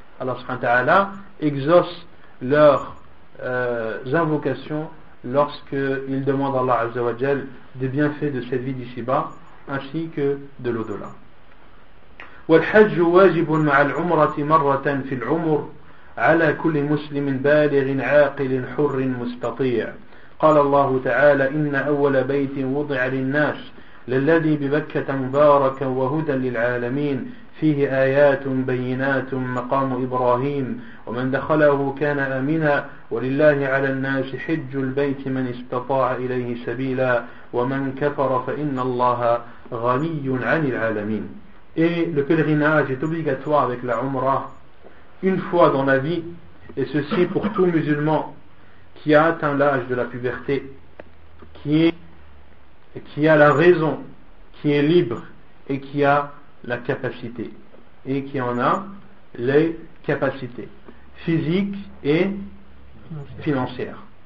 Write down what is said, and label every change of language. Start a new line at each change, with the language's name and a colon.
French: Allah subhanahu wa ta'ala exauce leurs invocations lorsqu'ils demandent à Allah azza wa jal des bienfaits de cette vie d'ici-bas ainsi que de l'au-delà.
Arabic: والحج واجب مع العمرة مرة في العمر على كل مسلم بالغ عاقل حر مستطيع. قال الله تعالى إن أول بيت وضع للناس للذي ببكة مباركا وهدى للعالمين فيه آيات بينات مقام إبراهيم ومن دخله كان آمنا ولله على الناس حج البيت من استطاع إليه سبيلا ومن كفر فإن الله غني عن العالمين.
French: Et le pèlerinage est obligatoire avec la umrah une fois dans la vie, et ceci pour tout musulman qui a atteint l'âge de la puberté, qui a la raison, qui est libre et qui a la capacité, et qui en a les capacités physiques et financières.